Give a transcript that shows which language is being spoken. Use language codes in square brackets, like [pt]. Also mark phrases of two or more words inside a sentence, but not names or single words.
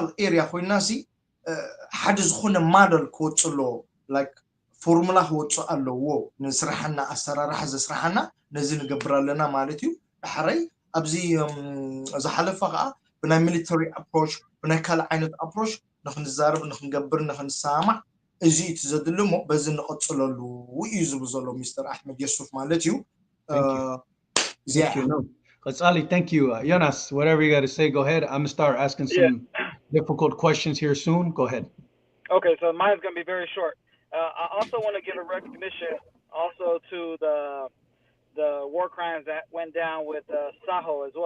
[ti] ኤሪያ ኮይናሲ ሓደ ዝኾነ ማደል ክወፅሎ [en] like formula [ti] ክወፅእ ኣለዎ ንስራሕና ኣሰራርሓ ዘስራሕና ነዚ ንገብር ኣለና ማለት እዩ ድሕረይ ኣብዚ ዝሓለፈ ከዓ ብናይ [en] military approach [ti] ብናይ ካልእ ዓይነት ኣፕሮች ንኽንዛረብ ንኽንገብር ንኽንሰማዕ እዚ እቲ ዘድሊ ሞ በዚ ንቐፅለሉ እዩ ዝብል ዘሎ ሚስተር ኣሕመድ የሱፍ ማለት እዩ [en] Qatsali, thank you. Jonas, whatever you got to say, go ahead. I'm going to start asking some difficult questions here soon. Go ahead. Okay, so mine's going to be very short. I also want to give a recognition also to the war crimes that went down with Saho as well.